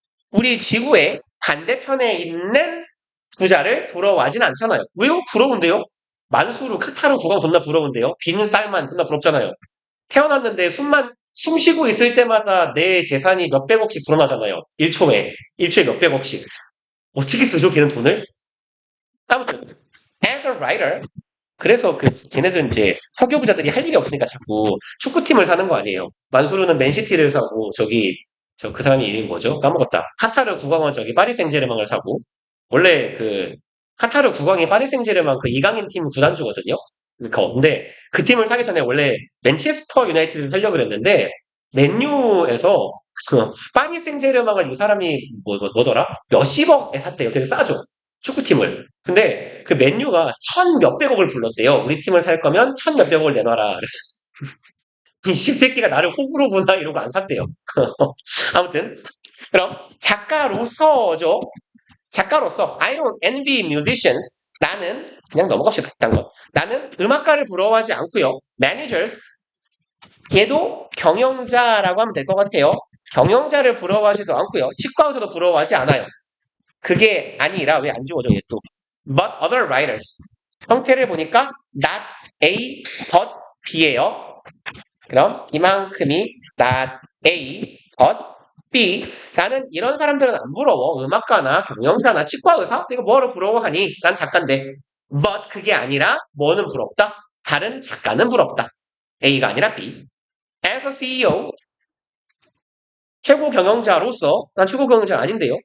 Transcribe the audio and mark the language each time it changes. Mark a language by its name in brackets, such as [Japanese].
[Korean] 우리 지구의 반대편에 있는 부자를 부러워하진 않잖아요. 왜요? 부러운데요? 만수르, 카타르 국왕 존나 부러운데요? 빈 쌀만 존나 부럽잖아요. 태어났는데 숨 쉬고 있을 때마다 내 재산이 몇백억씩 불어나잖아요. 1초에 몇백억씩. 어떻게 쓰죠, 걔는 돈을? 아무튼, [English] as a writer. [Korean] 그래서 걔네들은 이제 석유 부자들이 할 일이 없으니까 자꾸 축구팀을 사는 거 아니에요. 만수르는 맨시티를 사고, 그 사람이 이름이 뭐죠? 까먹었다. 카타르 국왕은 파리 생제르맹을 사고, 원래 카타르 국왕이 파리 생제르맹 이강인 팀 구단주거든요. 근데 그 팀을 사기 전에 원래 맨체스터 유나이티드를 살려고 그랬는데 맨유에서 파리 생제르맹을 이 사람이 뭐더라? 몇십억에 샀대요. 되게 싸죠. 축구팀을. 근데 그 맨유가 천 몇백억을 불렀대요. 우리 팀을 살 거면 천 몇백억을 내놔라. 그래서 이 씹새끼가 나를 호구로 보나 이러고 안 샀대요. 아무튼 그럼 작가로서 [English] I don't envy musicians. [Korean] 나는 그냥 넘어갑시다. 그딴 거. 나는 음악가를 부러워하지 않고요. managers 얘도 경영자라고 하면 될 것 같아요. 경영자를 부러워하지도 않고요. 치과 의사도 부러워하지 않아요. 그게 아니라 왜 안 지워져 얘 또. [English] But other writers. [Korean] 형태를 보니까 not A, but B예요. 그럼 이만큼이 not A, but B. 나는 이런 사람들은 안 부러워. 음악가나 경영자나 치과 의사? 이거 뭐하러 부러워하니? 난 작가인데. But 그게 아니라 뭐는 부럽다? 다른 작가는 부럽다. A가 아니라 B. [English] As a CEO, [Korean] 최고 경영자로서 난 최고 경영자 아닌데요.